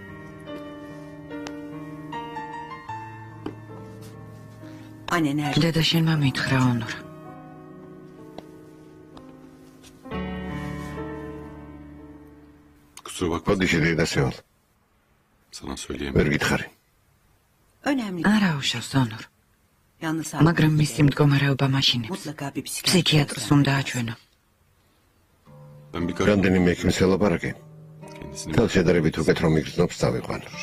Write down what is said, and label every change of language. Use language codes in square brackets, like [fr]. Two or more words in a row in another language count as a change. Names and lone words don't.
[ka] დედა შენმა მითხრა ონორ. Podișe de deseol. ვერ გითხარი. არა უშავს ონორ. მაგრამ მისი მდგომარეობა მაშინებს. ფსიქიატრს უნდა აჩვენო. რამდენიმე ექიმს ელაპარაკე. თავშედარებით უკეთ რომ იგრძნობს წავიყვან.